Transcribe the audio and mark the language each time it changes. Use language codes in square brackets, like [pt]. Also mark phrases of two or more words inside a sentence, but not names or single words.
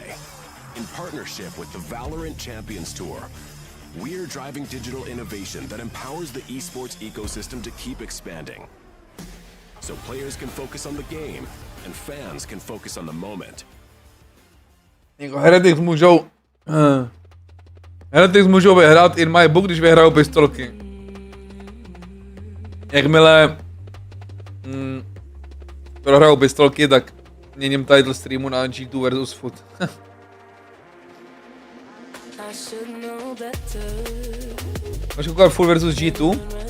[en] In partnership with the Valorant Champions Tour, we're driving digital innovation that empowers the esports ecosystem to keep expanding. So players can focus on the game, and fans can focus on the moment. [cs] Heretics můžou vyhrát [en] in my book, [cs] když vyhrajou pistolky. Jakmile prohrajou pistolky, tak měním title streamu na G2 versus FUT. Máš koukat FUT versus G2?